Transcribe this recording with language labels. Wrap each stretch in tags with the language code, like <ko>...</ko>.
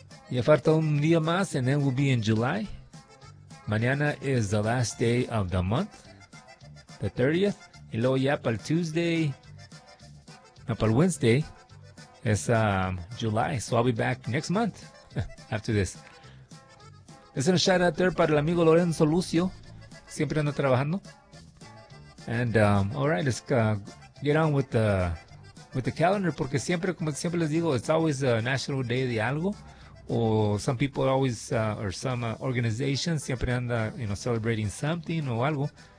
<es>Ya falta un día más</es> <en>and then we'll be in July.</en> <es>Mañana</es> <en>is the last day of the month, the 30th.</en> <es>Y luego ya para el Tuesday, no, para el Wednesday, es July.</es> <en>So I'll be back next month after this.</en> <es>Es un</es> <en>shout out there</en> <es>para el amigo Lorenzo Lucio. Siempre anda trabajando.</es> <en>And all right, let's get on with the calendar.</en> <es>Porque siempre, como siempre les digo,</es> <en>it's always a national day</en> <es>de algo.</es> <en>Or some people always, or some organizations,</en> <es>siempre anda,</es> <en>you know, celebrating something</en> <es>o algo.</es>